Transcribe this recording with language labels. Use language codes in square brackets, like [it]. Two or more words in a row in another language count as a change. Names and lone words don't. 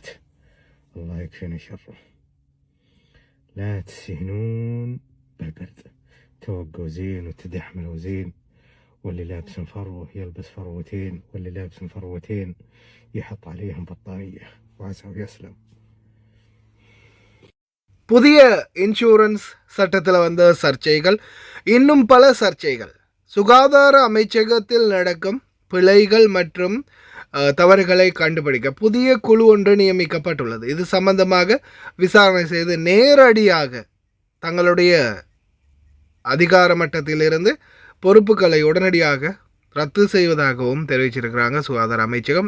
[ar] الله يكفينا شره. لا تستهينون بالبرد، توقوا زين وتدحملوا زين. واللي لابس فروة يلبس فروتين، واللي لابس فروتين يحط عليهم بطانية وعسى ويسلم. [ta] புதிய இன்சூரன்ஸ் சட்டத்தில் வந்த சர்ச்சைகள், இன்னும் பல சர்ச்சைகள், சுகாதார அமைச்சகத்தில் நடக்கும் பிழைகள் மற்றும் தவறுகளை கண்டுபிடிக்க புதிய குழு ஒன்று நியமிக்கப்பட்டுள்ளது. இது சம்பந்தமாக விசாரணை செய்து நேரடியாக தங்களுடைய அதிகார மட்டத்திலிருந்து பொறுப்புகளை உடனடியாக ரத்து செய்வதாகவும் தெரிவிச்சிருக்கிறாங்க சுகாதார அமைச்சகம்.